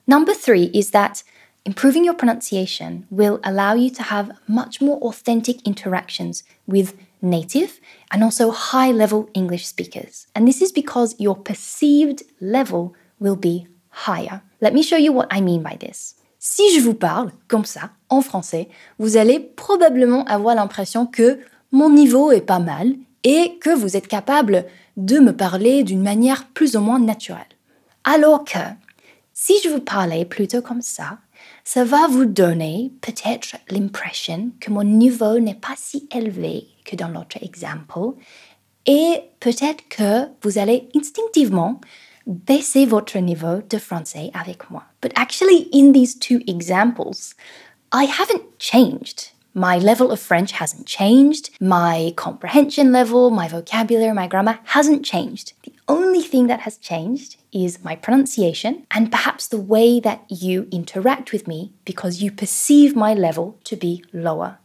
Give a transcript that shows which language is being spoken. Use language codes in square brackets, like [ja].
[en] Number 3 is that improving your pronunciation will allow you to have much more authentic interactions with native and also high-level English speakers. And this is because your perceived level will be higher. Let me show you what I mean by this. [fr] Si je vous parle comme ça, en français, vous allez probablement avoir l'impression que mon niveau est pas mal et que vous êtes capable de me parler d'une manière plus ou moins naturelle. Alors que, si je vous parlais plutôt comme ça va vous donner peut-être l'impression que mon niveau n'est pas si élevé que dans l'autre exemple, et peut-être que vous allez instinctivement baisser votre niveau de français avec moi. [en] But actually, in these 2 examples, I haven't changed. My level of French hasn't changed. My comprehension level, my vocabulary, my grammar hasn't changed. The only thing that has changed is my pronunciation and perhaps the way that you interact with me because you perceive my level to be lower.